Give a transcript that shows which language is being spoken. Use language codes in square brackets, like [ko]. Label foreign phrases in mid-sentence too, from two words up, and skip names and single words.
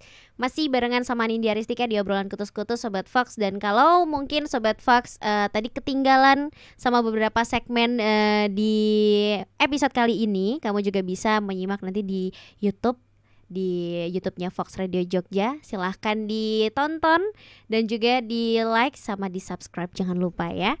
[id] Masih barengan sama Nindya Aristika di obrolan kutus-kutus Sobat Fox. Dan kalau mungkin Sobat Fox tadi ketinggalan sama beberapa segmen di episode kali ini, kamu juga bisa menyimak nanti di YouTube-nya Fox Radio Jogja. Silahkan ditonton dan juga di like sama di subscribe, jangan lupa ya.